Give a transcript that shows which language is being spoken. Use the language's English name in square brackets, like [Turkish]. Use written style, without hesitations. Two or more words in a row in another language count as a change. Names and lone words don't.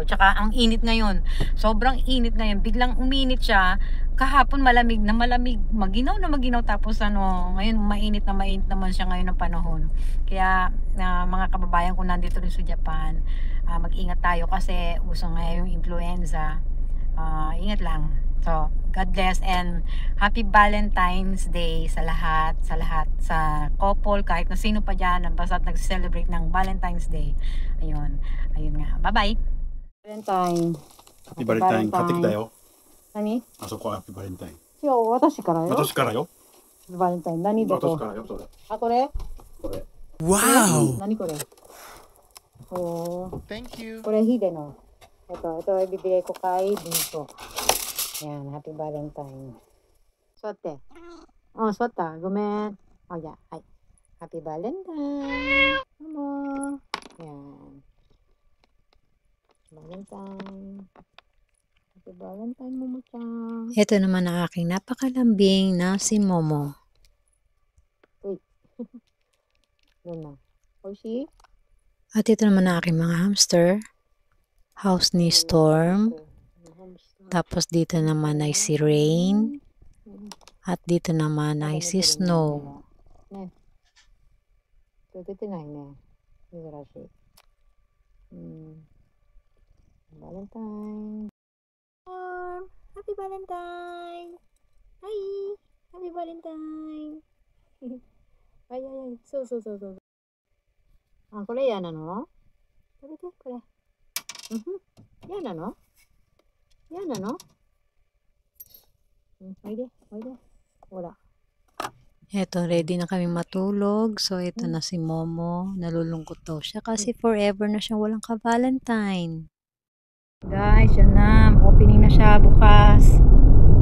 [Filipino] Tsaka, ang init ngayon. Sobrang init ngayon. Biglang uminit siya. Kahapon malamig na malamig. Maginaw na maginaw. Tapos ngayon mainit na mainit naman siya ngayon ng panahon. Kaya, mga kababayan ko nandito rin sa Japan, mag-ingat tayo kasi uso ngayon yung influenza. Ingat lang. So, [English] God bless and happy Valentine's Day [Filipino] sa lahat, sa couple, kahit na sino pa dyan, basta nag-celebrate ng Valentine's Day. Ayun, ayun nga. [English] Bye-bye! Valentine. Happy Valentine. [Japanese] 買ってきたよ。何？あそこはハッピーバレンタイン。今日私からよ。私からよ。バレンタイン。何どこ？私からよ、それ。あ、これ？これ。 [English] Wow! [Japanese] 何これ？Oh, [English] Thank you. [Japanese] これヒデの。 [Filipino] ito ibibigay ko kay Bunso. Yan, [English] happy Valentine. [Filipino] Suote. [English] Oh, suota. Gumen. Oh, yeah. Ay. Happy Valentine. [Filipino] Momo. Yan. Valentine. [English] Happy Valentine, Momo-chan. [Filipino] Ito naman ang aking napakalambing na si Momo. Yun na. Oishi? At ito naman ang aking mga hamster. House ni Storm. Tapos dito naman ay si Rain. At dito naman ay si Snow. [Japanese] ね。今日出てないね。珍しい。バレンタイン。 [English] Happy Valentine! Hi! Happy Valentine! [Japanese] はいはいはい。そうそうそうそう。あ、これ嫌なの？食べて、これ。嫌なの？嫌なの？おいで、おいで。ほら。 [Filipino] Ito, ready na kami matulog. So, ito na si Momo. Nalulungkot daw siya kasi forever na siyang walang ka-Valentine. Guys, yan na. Opening na siya bukas.